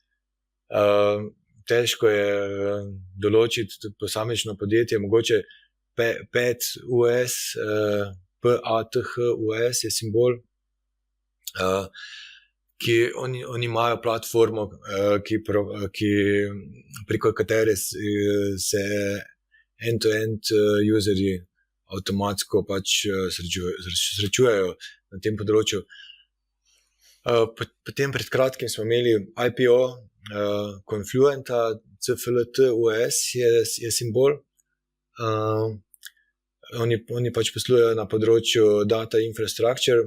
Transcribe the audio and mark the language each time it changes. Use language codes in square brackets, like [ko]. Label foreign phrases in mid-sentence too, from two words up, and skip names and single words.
[sl] težko je določiti posamično podjetje, mogoče PATHUS, PATHUS je simbol, ki oni imajo platformo, preko katere se end-to-end userji avtomatsko pač srečujejo na tem področju. Potem pred kratkim smo imeli IPO Confluenta, CFLTUS je simbol. Oni pač poslujejo na področju [en] data infrastructure.